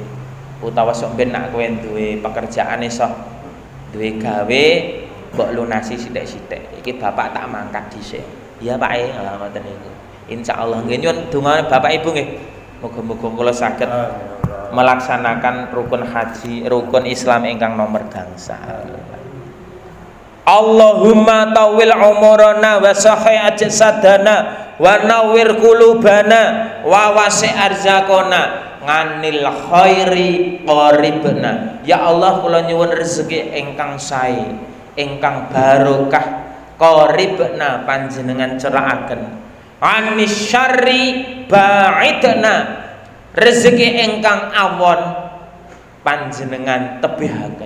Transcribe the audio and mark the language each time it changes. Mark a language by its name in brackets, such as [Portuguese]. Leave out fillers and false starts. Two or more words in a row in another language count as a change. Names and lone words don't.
[Javanese] Utawa sok ben nak kowe duwe pekerjaan iso duwe gawe mbok lunasi sithik-sithik. Iki bapak tak mangkat dhisik. Iya Pak e, ngoten niku. Insyaallah nggih nyuwun donga Bapak Ibu nggih. Muga-muga kula saged melaksanakan rukun haji, rukun Islam ingkang nomor gangsal. [Arabic] اللهم طول عمرنا وصحح أجسادنا ونور قلوبنا ووسع أرزاقنا عن الخير قريبنا. [Javanese] Ya Allah kula nyuwun rezeki ingkang sae, ingkang barokah, qaribna panjenengan cerakaken, [Arabic] عن الشر بعيدنا, [Javanese] rezeki ingkang awon panjenengan tebihaken.